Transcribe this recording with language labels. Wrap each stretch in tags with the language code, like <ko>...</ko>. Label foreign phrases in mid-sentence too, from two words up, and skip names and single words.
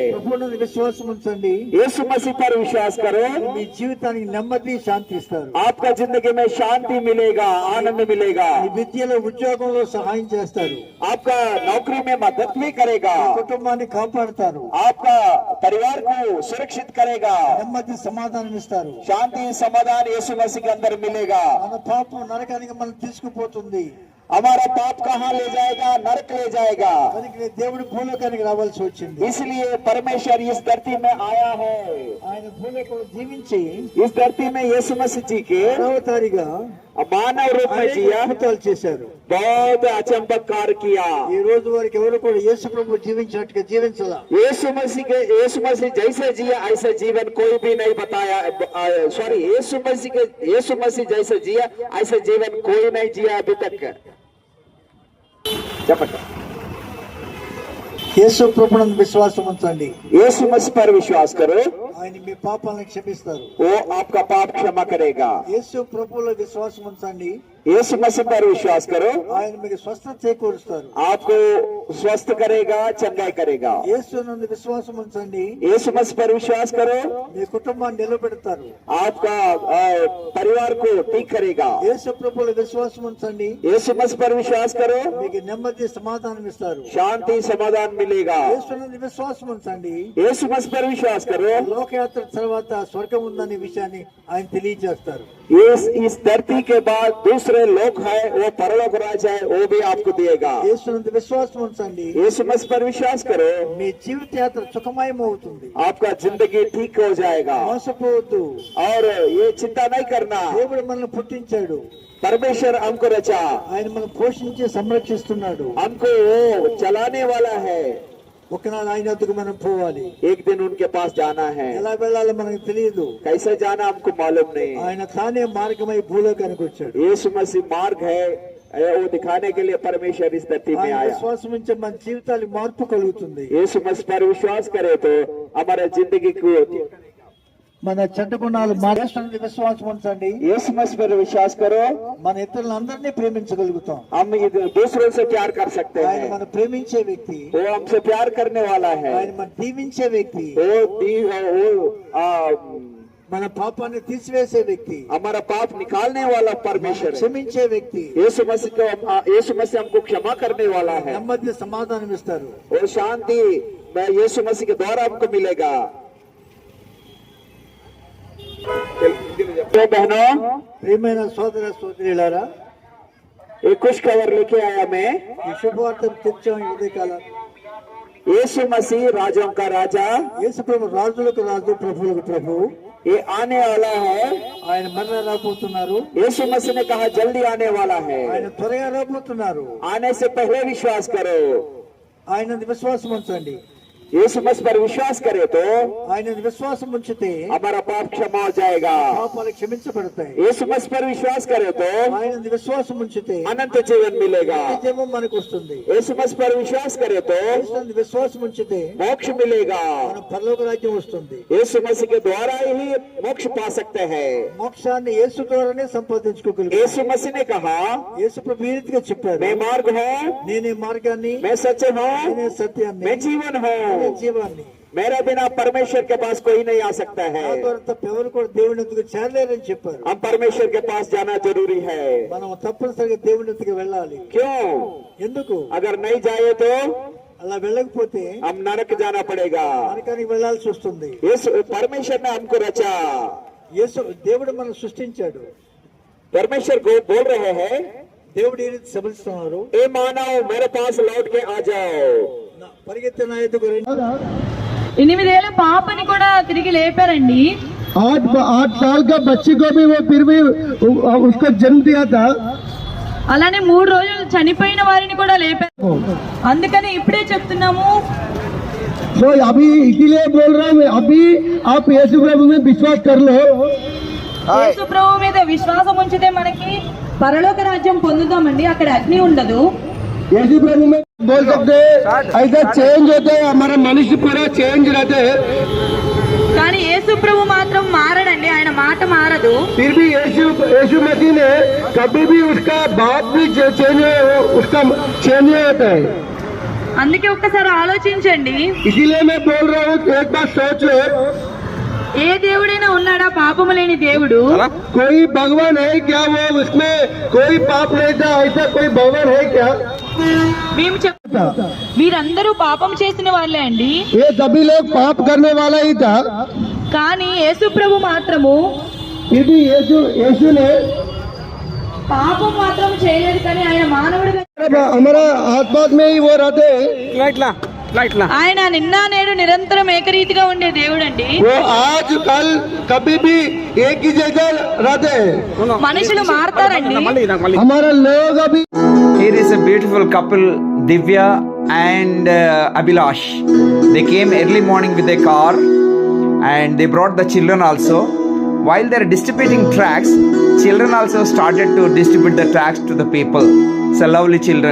<te>ప్రభువునందు విశ్వాసం ఉంచండి.</te> <hi>यीशु मसीह पर विश्वास करो,</hi> <te>మీ జీవితానికి నెమ్మది శాంతి ఇస్తారు.</te> <hi>आपका जिंदगी में शांति मिलेगा, आनंद मिलेगा.</hi> <te>మీ విద్యలో ఉద్యోగంలో సహాయం చేస్తారు.</te> <hi>आपका नौकरी में मदद भी करेगा.</hi> <te>కుటుంబాన్ని కాపాడతారు.</te> <hi>आपका परिवार को सुरक्षित करेगा.</hi> <te>నెమ్మది సమాధానం ఇస్తారు.</te> <hi>शांति समाधान यीशु मसीह के अंदर मिलेगा.</hi> <te>మన పాపం నరకానికి మనం తీసుకుపోతుంది.</te> <hi>हमारा पाप कहाँ ले जाएगा? नरक ले जाएगा.</hi> <te>అందుకే దేవుడు భూలోకానికి రావాల్సి వచ్చింది.</te> <hi>इसलिए परमेश्वर इस धरती में आया है.</hi> <te>ఆయన భూలోకంలో జీవించి</te> <hi>इस धरती में यीशु मसीह जी के</hi> <te>అవతారిగా</te> <hi>मानव रूप में जिया,</hi> <te>అద్భుతాలు చేశారు.</te> <hi>बहुत अचंबक कार्य किया.</hi> <te>ఈ రోజు వరకు ఎవరు కూడా యేసు ప్రభు జీవించినట్టుగా జీవించాల.</te> <hi>यीशु मसीह जैसे जिया ऐसा जीवन कोई भी नहीं बताया. सॉरी, यीशु मसीह जैसे जिया ऐसा जीवन कोई नहीं जिया अभी तक.</hi> <te>చెప్పండి. యేసు ప్రభువునందు విశ్వాసం ఉంచండి.</te> <hi>यीशु मसीह पर विश्वास करो,</hi> <te>ఆయన మీ పాపాలను క్షమిస్తారు.</te> <hi>वो आपका पाप क्षमा करेगा.</hi> <te>యేసు ప్రభువులో విశ్వాసం ఉంచండి.</te> <hi>यीशु मसीह पर विश्वास करो,</hi> <te>ఆయన మీకు స్వస్థత చేకూరుస్తారు.</te> <hi>आपको स्वस्थ करेगा, चंगाई करेगा.</hi> <te>యేసు నందు విశ్వాసం ఉంచండి.</te> <hi>यीशु मसीह पर विश्वास करो,</hi> <te>మీ కుటుంబాన్ని నిలబెడతారు.</te> <hi>आपका परिवार को ठीक करेगा.</hi> <te>యేసు ప్రభువులో విశ్వాసం ఉంచండి.</te> <hi>यीशु मसीह पर विश्वास करो,</hi> <te>మీకు నెమ్మది సమాధానం ఇస్తారు.</te> <hi>शांति समाधान मिलेगा.</hi> <te>యేసు నందు విశ్వాసం ఉంచండి.</te> <hi>यीशु मसीह पर विश्वास करो,</hi> <te>లోకయాత్ర తర్వాత స్వర్గం ఉందనే విషయాన్ని ఆయన తెలియజేస్తారు.</te> <hi>इस धरती के बाद दूसरे लोक है, वो परलोक राज है, वो भी आपको देगा.</hi> <te>యేసు నందు విశ్వాసం ఉంచండి.</te> <hi>यीशु मसीह पर विश्वास करो,</hi> <te>మీ జీవిత యాత్ర సుఖమయం అవుతుంది.</te> <hi>आपका जिंदगी ठीक हो जाएगा.</hi> <te>మోసపోవద్దు.</te> <hi>और ये चिंता नहीं करना.</hi> <te>దేవుడు మనల్ని పుట్టించాడు.</te> <hi>परमेश्वर हमको रचा,</hi> <te>ఆయన మనం పోషించి సంరక్షిస్తున్నాడు.</te> <hi>हमको वो चलाने वाला है.</hi> <te>ఒకనాడు ఆయన వద్దకు మనం పోవాలి.</te> <hi>एक दिन उनके पास जाना है.</hi> <te>ఎలా వెళ్ళాలో మనకు తెలియదు.</te> <hi>कैसे जाना हमको मालूम नहीं.</hi> <te>ఆయన తానే మార్గమై భూలోకానికి వచ్చాడు.</te> <hi>यीशु मसीह मार्ग है, वो दिखाने के लिए परमेश्वर इस धरती में आया.</hi> <te>విశ్వాసం ఉంటే మన జీవితాలకు మార్పు కలుగుతుంది.</te> <hi>यीशु मसीह पर विश्वास करे तो हमारा जिंदगी को</hi> <te>మన చెడ్డ గుణాలు మారేస్తుంది. విశ్వాసం ఉంచండి.</te> <hi>यीशु मसीह पर विश्वास करो,</hi> <te>మన ఇతరులందరినీ ప్రేమించగలుగుతాం.</te> <hi>हम दूसरों से प्यार कर सकते</hi> <te>ఆయన</te> <hi>हैं.</hi> <te>మనం ప్రేమించే వ్యక్తి.</te> <hi>वो हमसे प्यार करने वाला है.</hi> <te>ఆయన మనం దీవించే వ్యక్తి. మన పాపాన్ని తీసివేసే వ్యక్తి.</te> <hi>हमारा पाप निकालने वाला परमेश्वर है.</hi> <te>క్షమించే వ్యక్తి.</te> <hi>यीशु मसीह हमको क्षमा करने वाला है.</hi> <te>నెమ్మది సమాధానం ఇస్తారు.</te> <hi>और शांति यीशु मसीह के द्वारा हमको मिलेगा. तो बहनों,</hi> <te>ప్రియమైన సోదర సోదరులారా,</te> <hi>एक खुश खबर लेके आया मैं.</hi> <te>ఈ శుభవార్తను తెచ్చాం ఈ ఉదయకాలం.</te> <hi>यीशु मसीह राजों का राजा,</hi> <te>యేసు ప్రభు రాజులకు రాజు, ప్రభువులకు ప్రభు.</te> <hi>ये आने वाला है.</hi> <te>ఆయన మరలా రాబోతున్నారు.</te> <hi>यीशु मसीह ने कहा जल्दी आने वाला है.</hi> <te>ఆయన త్వరగా రాబోతున్నారు.</te> <hi>आने से पहले विश्वास करो.</hi> <te>ఆయన విశ్వాసం ఉంచండి.</te> <hi>यीशु मसीह पर विश्वास करे तो</hi> <te>ఆయన విశ్వాసం ఉంచితే</te> <hi>हमारा पाप क्षमा हो जाएगा.</hi> <te>పాపాలు క్షమించబడతాయి.</te> <hi>यीशु मसीह पर विश्वास करे तो</hi> <te>ఆయన విశ్వాసం ఉంచితే</te> <hi>अनंत जीवन मिलेगा.</hi> <te>జీవం మనకు వస్తుంది.</te> <hi>यीशु मसीह पर विश्वास करे तो</hi> <te>యేసునందు విశ్వాసం ఉంచితే</te> <hi>मोक्ष मिलेगा.</hi> <te>మన పరలోక రాజ్యం వస్తుంది.</te> <hi>यीशु मसीह के द्वारा ही मोक्ष पा सकते हैं.</hi> <te>మోక్షాన్ని యేసు ద్వారానే సంపాదించుకోగలుగుతాం.</te> <hi>यीशु मसीह ने कहा</hi> <te>యేసు ప్రభు ఈ రీతిగా చెప్పాడు,</te> <hi>मैं मार्ग हूँ,</hi> <te>నేనే మార్గాన్ని,</te> <hi>मैं सत्य हूँ,</hi> <te>నేనే సత్యాన్ని,</te> <hi>मैं जीवन</hi> <te>నేనే</te> <hi>हूँ.</hi> <te>జీవాన్ని.</te> <hi>मेरे बिना परमेश्वर के पास कोई नहीं आ सकता है.</hi> <te>నా ద్వారా తప్ప ఎవరు కూడా దేవుని ఎదుగు చేరలేరని చెప్పారు.</te> <hi>हम परमेश्वर के पास जाना जरूरी है.</hi> <te>మనం తప్పనిసరిగా దేవుని ఎదుగు వెళ్ళాలి.</te> <hi>क्यों?</hi> <te>ఎందుకు?</te> <hi>अगर नहीं जाए तो</hi> <te>అలా వెళ్ళకపోతే</te> <hi>हम नरक जाना पड़ेगा.</hi> <te>నరకానికి వెళ్ళాల్సి వస్తుంది.</te> <hi>परमेश्वर ने हमको रचा.</hi> <te>యేసు దేవుడు మనం సృష్టించాడు.</te> <hi>परमेश्वर को बोल रहे हैं,</hi> <te>దేవుడు ఈ రీతి శబరిస్తున్నారు,</te> <hi>ए मानव मेरे पास लौट के आ जाओ.</hi> <te>పరిగెత్తి నా ఎదుగు రండి. 8 ఏళ్ల పాపని కూడా తిరిగి లేపారండి.</te> <hi>8 साल का बच्ची को भी वो फिर भी उसको जन्म दिया था.</hi> <te>అలానే 3 రోజులు చనిపోయిన వారిని కూడా లేపారు. అందుకని ఇప్పుడే చెప్తున్నాము,</te> <hi>तो अभी इसीलिए बोल रहा हूँ, अभी आप यीशु प्रभु में विश्वास कर लो.</hi> <te>యేసు ప్రభు మీద విశ్వాసం ఉంచితే మనకి పరలోక రాజ్యం పొందుతామండి. అక్కడ అగ్ని ఉండదు.</te> <hi>यीशु प्रभु में बोल सकते हैं, ऐसा चेंज होता है, हमारा मनुष्य पूरा चेंज रहते हैं.</hi> <te>కానీ యేసు ప్రభు మాత్రం మారడండి. ఆయన మాట మారదు.</te> <hi>फिर भी यीशु मसीह ने कभी भी उसका बाप भी चेंज उसका चेंज नहीं होता है.</hi> <te>అందుకే ఒక్కసారి ఆలోచించండి.</te> <hi>इसीलिए मैं बोल रहा हूँ, एक बात सोच लो,</hi> <te>ఏ దేవుడైనా ఉన్నాడా పాపము లేని దేవుడు?</te> <hi>कोई भगवान है क्या? वो उसमें कोई पाप नहीं था, ऐसा कोई भगवान है क्या?</hi> <te>మేము చెప్తా, వీరందరూ పాపం చేసిన వాళ్ళే అండి.</te> <hi>ये सभी लोग पाप करने वाला ही था.</hi> <te>కానీ యేసు ప్రభు మాత్రము</te> <hi>फिर भी यीशु ने</hi> <te>పాపం మాత్రం చేయలేదు. కానీ ఆయన మానవుడిగా,</te> <hi>हमारा आसपास में ही वो रहते.</hi> <te>ఆయన నిన్న నేడు నిరంతరం ఏకరీతిగా ఉండే దేవుడు అండి.</te> <hi>वो आज कल कभी भी एक ही जगह रहते.</hi> <te>మనుషులు మారతారండి.</te> <hi>हमारा लोग अभी</hi> <en>Here is a beautiful couple, Divya and Abhilash. They came early morning with a car and they brought the children also. While they are distributing tracts, children also started to distribute the tracts to the people. So lovely children.</en>